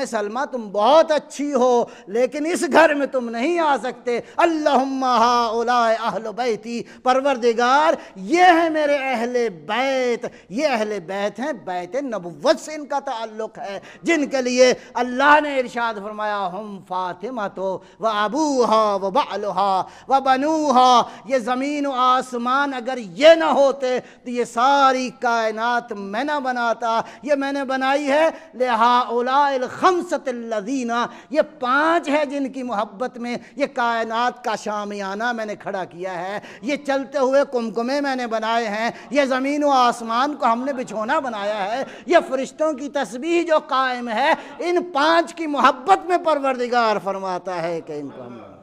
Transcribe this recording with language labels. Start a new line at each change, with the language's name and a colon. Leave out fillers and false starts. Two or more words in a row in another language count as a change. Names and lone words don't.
Urdu: سلمہ تم بہت اچھی ہو لیکن اس گھر میں تم نہیں آ سکتے،
Arabic: اللہم ہؤلاء اہل بیتی،
Urdu: پروردگار یہ ہیں میرے اہل بیت، یہ اہل بیت ہیں، بیت نبوت سے ان کا تعلق ہے، جن کے لیے اللہ نے ارشاد فرمایا
Arabic: ہم فاطمۃ و ابوہا و بعلہا و بنوہا،
Urdu: یہ زمین و آسمان اگر یہ نہ ہوتے تو یہ ساری کائنات میں نہ بناتا، یہ میں نے بنائی ہے
Arabic: لہؤلاء الخمسۃ الذین،
Urdu: یہ 5 ہے جن کی محبت میں یہ کائنات کا شامیانہ میں نے کھڑا کیا ہے، یہ چلتے ہوئے کمکمے میں نے بنائے ہیں، یہ زمین و آسمان کو ہم نے بچھونا بنایا ہے، یہ فرشتوں کی تسبیح جو قائم ہے، ان 5 کی محبت میں پروردگار فرماتا ہے کہ ان کو ہم